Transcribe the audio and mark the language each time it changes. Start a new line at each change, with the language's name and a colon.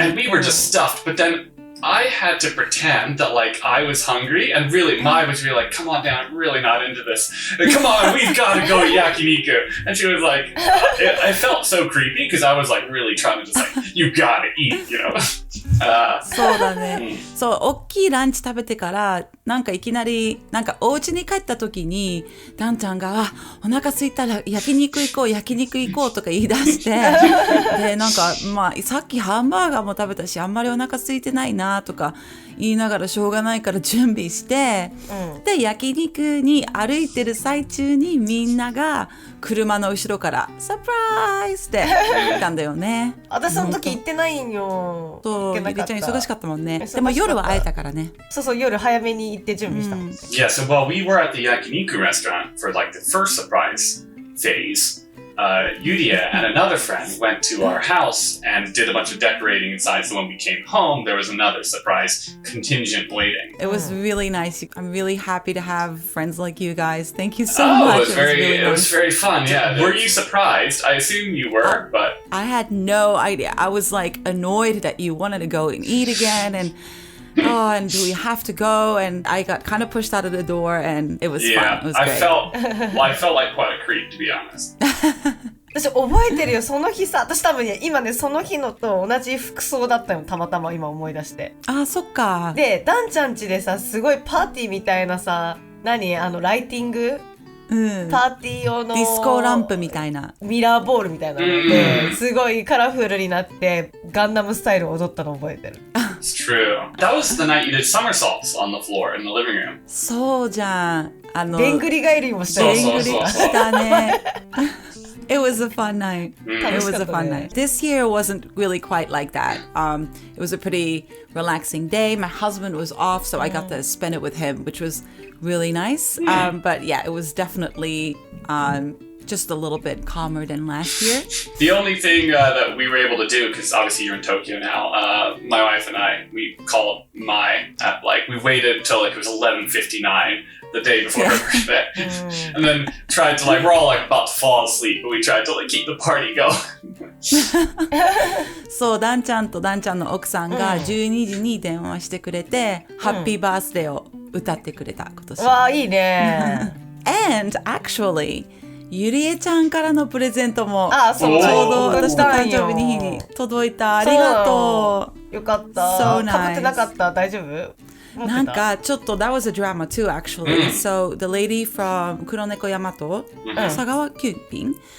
English: And we were just stuffed, but then I had to pretend that like I was hungry, and really Mai was really like, come on down, I'm really not into this. Come on, we've got to go to yakiniku. And she was like, I felt so creepy because I was like really trying to just like, you gotta eat, you know.
Japanese: そうだね。そう、大きいランチ食べてからなんかいきなりなんかお家に帰った時にダンちゃんがお腹空いたら焼肉行こうとか言い出してでなんかまあさっきハンバーガーも食べたしあんまりお腹空いてないなとか言いながらしょうがないから準備して、で焼肉に歩いてる最中にみんなが車の後ろからサプライズって言ったんだよね。私その時行ってないんよ。そう、ゆりちゃん忙しかったもんね。でも夜は会えたからね。そう夜早めに行って準備した。
English: Yeah, so while we were at the yakiniku restaurant for like the first surprise phase, Yuria and another friend went to our house and did a bunch of decorating inside. So when we came home, there was another surprise contingent waiting. It was really nice. I'm really happy to have friends like you guys. Thank you so much. It was very fun. Yeah. Were you surprised? I assume you were, but I had no idea. I was like annoyed that you wanted to go and eat again and and do we have to go? And I got kind of pushed out of the door, and it was fun. It was great. I felt like quite a creep, to be honest.
Japanese: 私覚えてるよ、その日さ、私多分ね、今ね、その日のと同じ服装だったよ、たまたま今思い出して。あ、そっか。で、ダンちゃん家でさ、すごいパーティーみたいなさ、ライティング、パーティー用のディスコランプみたいなミラーボールみたいなのですごいカラフルになってガンダムスタイルを踊ったの覚えてる。
English: It's true. That was the night you did somersaults on the floor in the living room.
Japanese: そうじゃん。でんぐり返りもしたよ。でんぐりしたね。
English: It was a fun night. It was a fun night. This year wasn't really quite like that. It was a pretty relaxing day. My husband was off, so I got to spend it with him, which was really nice. But yeah, it was definitely just a little bit calmer than last year. The only thing that we were able to do, because obviously you're in Tokyo now, my wife and I, we called Mai at we waited until it was 11:59 the day before her birthday, and then tried to we're all about to fall asleep, but we tried to keep the party going.
Japanese: そう、ダンちゃんとダンちゃんの奥さんが12時に電話してくれて、ハッピーバースデーを歌ってくれた今年。わあ、いいね。
English: And actually,
Japanese: ゆりえちゃんからのプレゼントもちょうど私の誕生日に届いた。ありがとう。よかった。かぶってなかった？大丈夫？なんかちょっと
English: that was a drama too actually. So the lady from 黒猫ヤマト、佐川急便。